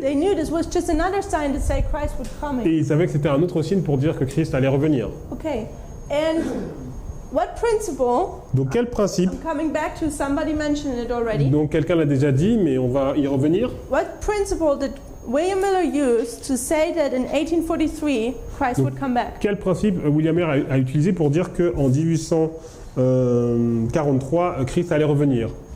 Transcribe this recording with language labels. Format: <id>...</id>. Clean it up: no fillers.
<en>They knew this was just another sign to say Christ would come.</en> <fr>et ils savaient que c'était un autre signe pour dire que Christ allait revenir.</fr> <en>Okay, and what principle?</en> <fr>Donc quel principe?</fr> <en>I'm coming back to somebody mentioned it already.</en> <fr>Donc quelqu'un l'a déjà dit, mais on va y revenir.</fr> <en>What principle did William Miller use to say that in 1843 Christ would come back?</en> <fr>Quel principe William Miller a utilisé pour dire qu'en 1843, Christ allait revenir?</fr>